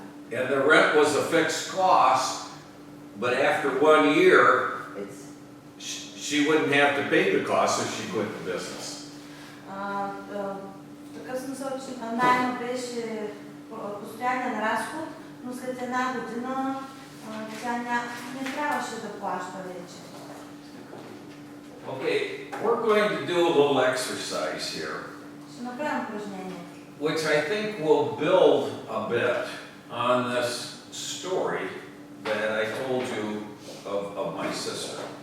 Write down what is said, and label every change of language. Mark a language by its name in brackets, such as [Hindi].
[English] And the rent was a fixed cost, but after 1 year, she wouldn't have to pay the cost if she quit the business. [Bulgarian] В такъв смисъл, че найма беше постоянен разход, но след една година тя не трябваше да плаща вече. [English] Okay, we're going to do a little exercise here, [Bulgarian] Ще направим упражнение, [English] which I think will build a bit on this story that I told you of my sister.